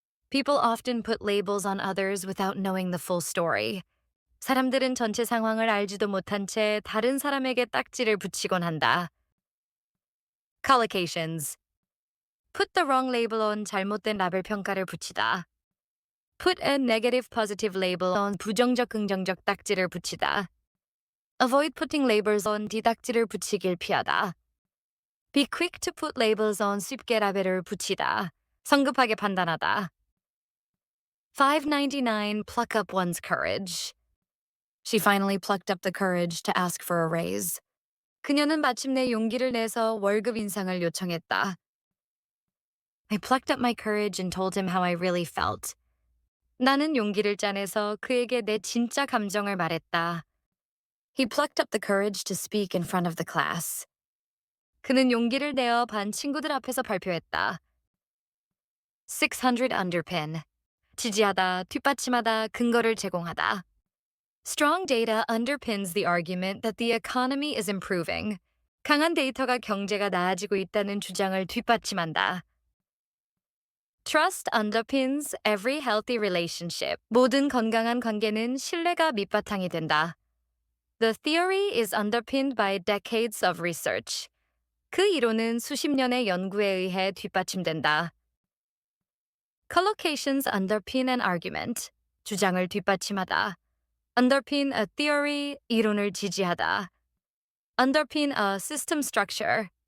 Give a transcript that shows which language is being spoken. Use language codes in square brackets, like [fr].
[en] People often put labels on others without knowing the full story. [ko] 사람들은 전체 상황을 알지도 못한 채 다른 사람에게 딱지를 붙이곤 한다. [en] Collocations. Put the wrong label on. [ko] 잘못된 라벨 평가를 붙이다. [en] Put a negative positive label on. [ko] 부정적 긍정적 딱지를 붙이다. [en] Avoid putting labels on. [ko] 뒤딱지를 붙이길 피하다. [en] Be quick to put labels on. [ko] 쉽게 라벨을 붙이다. 성급하게 판단하다. [en] 599. Pluck up one's courage. She finally plucked up the courage to ask for a raise. [ko] 그녀는 마침내 용기를 내서 월급 인상을 요청했다. [en] I plucked up my courage and told him how I really felt. [ko] 나는 용기를 짜내서 그에게 내 진짜 감정을 말했다. [en] He plucked up the courage to speak in front of the class. [ko] 그는 용기를 내어 반 친구들 앞에서 발표했다. [en] 600 underpin. [ko] 지지하다, 뒷받침하다, 근거를 제공하다. [en] Strong data underpins the argument that the economy is improving. [ko] 강한 데이터가 경제가 나아지고 있다는 주장을 뒷받침한다. [en] Trust underpins every healthy relationship. [ko] 모든 건강한 관계는 신뢰가 밑바탕이 된다. [en] The theory is underpinned by decades of research. [ko] 그 이론은 수십 년의 연구에 의해 뒷받침된다. [en] Collocations underpin an argument. [ko] 주장을 뒷받침하다. [en] Underpin a theory. [ko] 이론을 지지하다. [en] Underpin a system structure.